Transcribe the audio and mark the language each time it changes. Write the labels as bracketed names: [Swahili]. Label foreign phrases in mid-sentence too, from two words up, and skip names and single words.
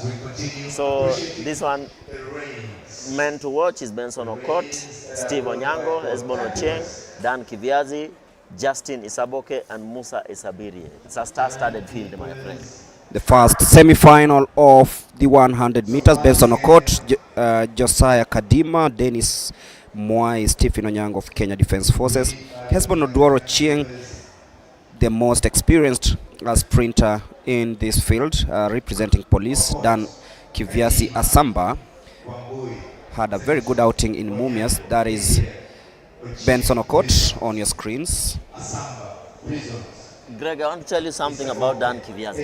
[English] So this one meant to watch is Benson Okot, Steve Onyango, Esbon Ocheng, Dan Kiviazi, Justin Isaboke, and Musa Isabiri. It's a star-studded field, my friend. The first semi-final of the 100 meters, Benson Okot, Josiah Kadima, Dennis Mwai, Stephen Onyango of Kenya Defence Forces, Hesbon Oduoro Chieng, the most experienced sprinter in this field, representing police. Dan Kiviasi Asamba had a very good outing in Mumias. That is Benson Okot on your screens. Greg, I want to tell you something about Dan Kiviazi.